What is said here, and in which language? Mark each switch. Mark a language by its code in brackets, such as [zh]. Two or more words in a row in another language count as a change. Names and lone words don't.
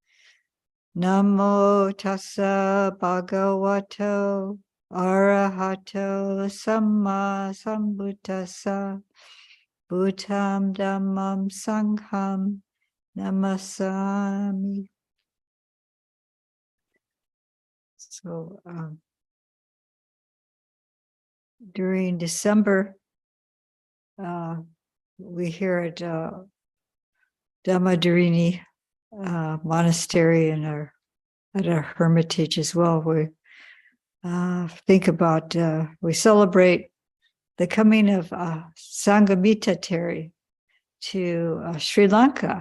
[pi] Namo tassa bhagavato arahato samma sambuddhassa. Buddham dhammam sangham namasami. [en] So during December, we here at Dhammadharini monastery and at our hermitage as well, we think about, we celebrate the coming of Sanghamita Theri to Sri Lanka.